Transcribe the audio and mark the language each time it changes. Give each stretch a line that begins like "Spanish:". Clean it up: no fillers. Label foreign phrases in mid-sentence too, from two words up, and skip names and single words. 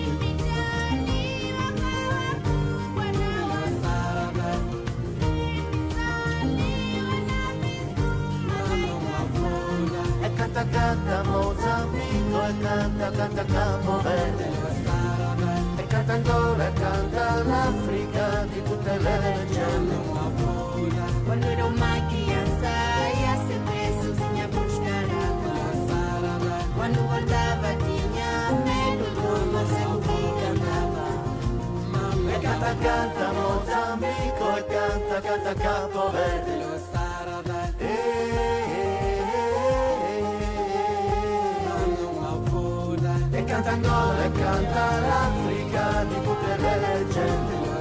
Italian: E canta canta Mozambico, e canta canta Capo Verde, e canta Angola, e canta l'Africa di tutte le leggende.
Portuguese: Quando ero uma criança ia sempre sozinha buscar água. Quando voltava tinha medo do morcego que cantava.
Italian: E canta canta Mozambico, e canta canta Capo Verde. E canta Angola, e canta l'Africa di tutte le leggende.